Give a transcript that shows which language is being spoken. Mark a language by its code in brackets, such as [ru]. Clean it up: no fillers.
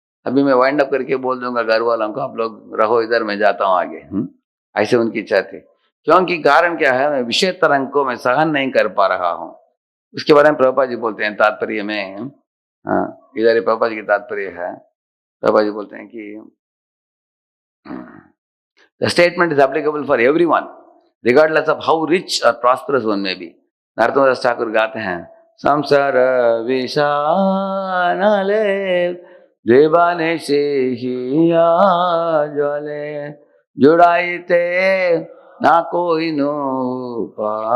[hi] अभी मैं wind up करके बोल दूंगा घर वालों को, आप लोग रहो इधर, मैं जाता हूँ आगे। ऐसे उनकी इच्छा थी। क्योंकि कारण क्या है, मैं विषय तरंग को मैं सहन नहीं कर पा रहा हूँ। उसके बारे में प्रभुपाद जी बोलते हैं तात्पर्य में। हाँ, इधर प्रभुपाद जी की तात्पर्य है। प्रभुपाद जी बोलते हैं कि [en] the statement is applicable for everyone, regardless of how rich or prosperous one may be. [bn] नरतमदास Thakur [hi] गाते हैं, [bn] संसार विषानले देवाने से हिया जले जुड़ाइते ना कोई नो पाय।